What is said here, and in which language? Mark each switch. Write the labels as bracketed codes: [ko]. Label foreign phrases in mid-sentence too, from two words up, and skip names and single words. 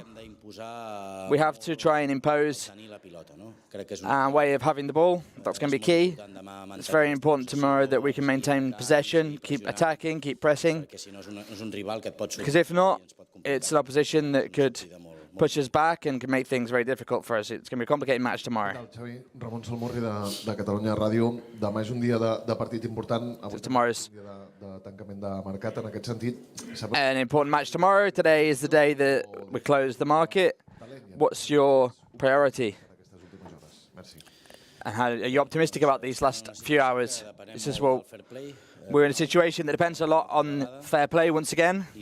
[en] We have to try and impose our way of having the ball. That's going to be key. It's very important tomorrow that we can maintain possession, keep attacking, keep pressing. Because if not, it's an opposition that could push us back and can make things very difficult for us. It's going to be a complicated match tomorrow. [ca] Xavi, Ramon Salmorri de Catalunya Ràdio. Demà és un dia de partit important. [en] Tomorrow's [ca] Un dia de tancament de mercat en aquest sentit. [en] an important match tomorrow. Today is the day that we close the market. What's your priority? And how, are you optimistic about these last few hours? He says, well, we're in a situation that depends a lot on fair play once again.